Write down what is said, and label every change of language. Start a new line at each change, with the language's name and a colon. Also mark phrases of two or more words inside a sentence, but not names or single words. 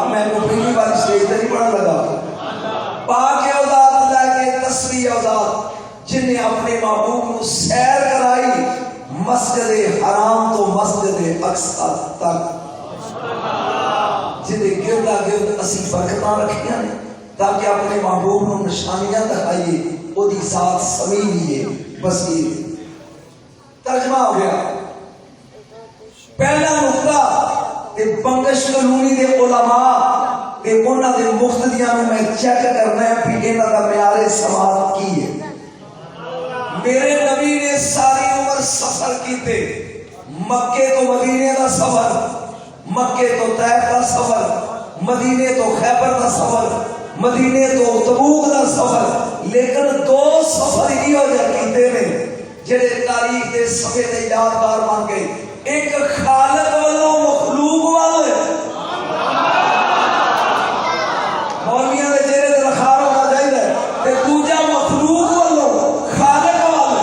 Punjabi: میں کو پہلی بار اسٹیج پہ نہیں پڑھنے لگا. پاک ہے وہ ذات، لائق تسبیح ہے وہ ذات جنہیں اپنے محبوب نو سیر کرائی مسجد حرام تو مسجد اقصی تک، جنہیں گردا گرد اسی برکتاں رکھیاں نے تاکہ اپنے محبوب نو نشانیاں دکھائیے. وہ دی ذات سمیع ہے، بصیر. ترجمہ ہو گیا. پہلا نقطہ تے بنگش کلونی دے علماء تے انہاں دے مقتدیاں نو میں چیک کرنا ہے کہ انہاں دا معیار سماعت کی ہے. میرے نبی نے ساری عمر سفر کیتے. مکے تو مدینے دا سفر، مکے تو طائف دا سفر، مدینے تو خیبر دا سفر، مدینے تو تبوک دا سفر. لیکن دو سفر ہی ہو جا کیتے نے جڑے تاریخ دے صفحے تے یادگار بن گئے. ایک خالق والوں مخلوق والے مولویاں دے چہرے تے رخار ہونا چاہیے تے دوجا مخلوق والوں خالق والے.